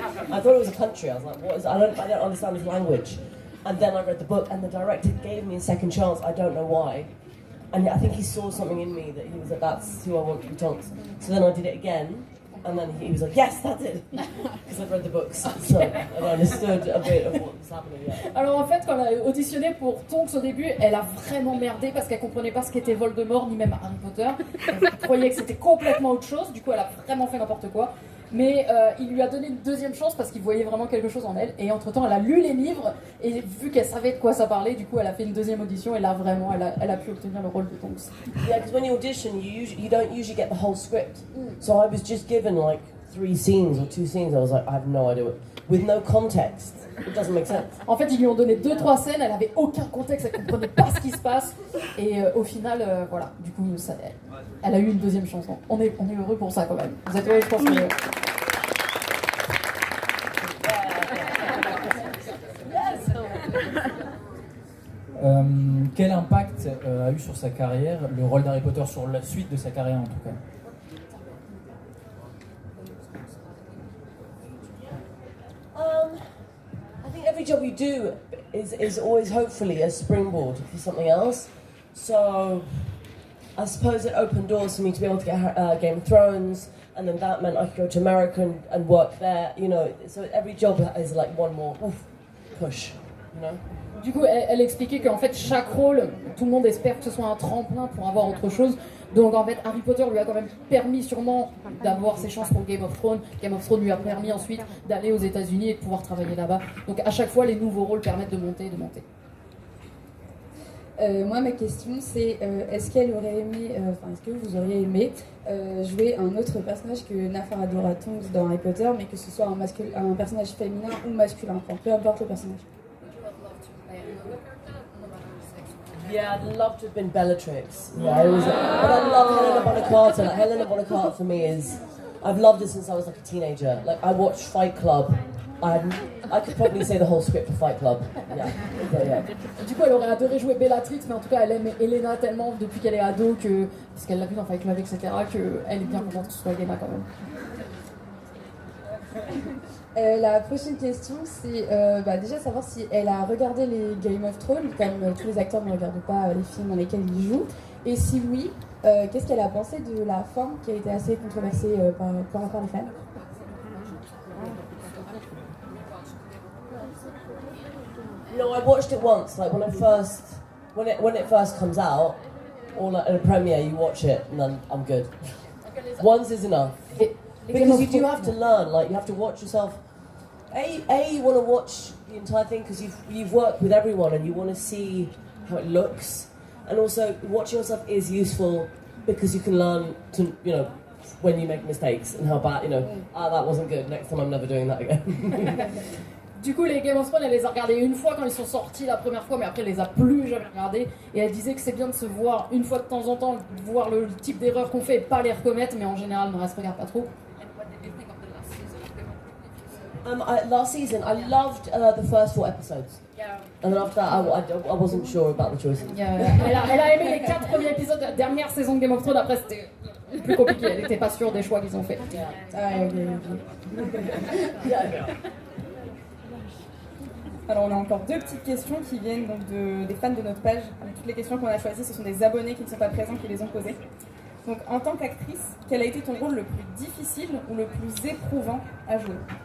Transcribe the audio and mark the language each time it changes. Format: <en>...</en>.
<en>I thought it was a country. I was like, what is? I don't understand his language. And then I read the book, and the director gave me a second chance. I don't know why. And I think he saw something in me that he was like, that's who I want to be Tonks. So then I did it again, and then he was like, yes, that's it. Because I'd read the books, so and I understood a bit of what was happening. Yeah.</en> <fr>Alors en fait, quand elle a auditionné pour Tonks au début, elle a vraiment merdé parce qu'elle comprenait pas ce qu'était Voldemort ni même Harry Potter. Elle croyait que c'était complètement autre chose. Du coup, elle a vraiment fait n'importe quoi. Mais il lui a donné une deuxième chance parce qu'il voyait vraiment quelque chose en elle. Et entre-temps, elle a lu les livres et vu qu'elle savait de quoi ça parlait, du coup, elle a fait une deuxième audition et là, vraiment, elle a pu obtenir le rôle de Tonks.</fr> <en>Yeah, because when you audition, you don't usually get the whole script. So I was just given like 3 scenes or 2 scenes. I was like, I have no idea. With no context, it doesn't make sense.</en> <fr>En fait, ils lui ont donné 2-3 scènes, elle avait aucun contexte, elle comprenait pas ce qui se passe. Et au final, voilà, du coup, elle a eu une deuxième chance. On est heureux pour ça quand même. Vous êtes heureux, je pense que... Quel impact a eu sur sa carrière le rôle d'Harry Potter, sur la suite de sa carrière en tout cas?</fr> <en>I think every job you do is always hopefully a springboard for something else. So I suppose it opened doors for me to be able to get Game of Thrones, and then that meant I could go to America and work there, you know. So every job is like one more push, you know.</en> <fr>Du coup, elle expliquait qu'en fait, chaque rôle, tout le monde espère que ce soit un tremplin pour avoir autre chose. Donc en fait, Harry Potter lui a quand même permis sûrement d'avoir ses chances pour Game of Thrones. Game of Thrones lui a permis ensuite d'aller aux États-Unis et de pouvoir travailler là-bas. Donc à chaque fois, les nouveaux rôles permettent de monter et de monter. Moi, ma question, c'est est-ce qu'elle aurait aimé, est-ce que vous auriez aimé jouer un autre personnage que Nymphadora Tonks dans Harry Potter, mais que ce soit un personnage féminin ou masculin, enfin, peu importe le personnage.</fr> <en>Yeah, I'd love to have been Bellatrix. Yeah, it was. But I love Helena Bonham Carter. Like, Helena Bonham Carter for me is, I've loved it since I was like a teenager. Like I watched Fight Club. I could probably say the whole script for Fight Club. Yeah.</en> <fr>Du coup, elle aurait adoré jouer Bellatrix, mais en tout cas, elle aime Helena tellement depuis qu'elle est ado que, parce qu'elle l'a vu dans Fight Club, etc., qu'elle est bien contente que ce soit Helena quand même. La prochaine question, c'est déjà savoir si elle a regardé les Game of Thrones, comme tous les acteurs ne regardent pas les films dans lesquels ils jouent. Et si oui, qu'est-ce qu'elle a pensé de la fin qui a été assez controversée par rapport aux fans?</fr> <en>No, I watched it once. Like when it first comes out, or like at a premiere, you watch it and then I'm good. Once is enough. Because you do have to learn, like you have to watch yourself. You want to watch the entire thing because you've worked with everyone and you want to see how it looks, and also watching yourself is useful because you can learn to, you know, when you make mistakes and how bad, you know, that wasn't good. Next time I'm never doing that again.</en> <fr>Du coup, les Game of Thrones, elle les a regardés une fois quand ils sont sortis la première fois, mais après, elle les a plus jamais regardés. Et elle disait que c'est bien de se voir une fois de temps en temps, voir le type d'erreur qu'on fait et pas les recommettre, mais en général, on ne se regarde pas trop.</fr> <en>Last season, I loved the first 4 episodes. Yeah. And then after that, I wasn't sure about the choices.</en> <fr>Elle a aimé les 4 premiers épisodes de la dernière saison de Game of Thrones, après c'était plus compliqué, elle n'était pas sûre des choix qu'ils ont fait. Alors on a encore 2 petites questions qui viennent donc des fans de notre page. Toutes les questions qu'on a choisies, ce sont des abonnés qui ne sont pas présents qui les ont posées. Donc en tant qu'actrice, quel a été ton rôle le plus difficile ou le plus éprouvant à jouer?</fr>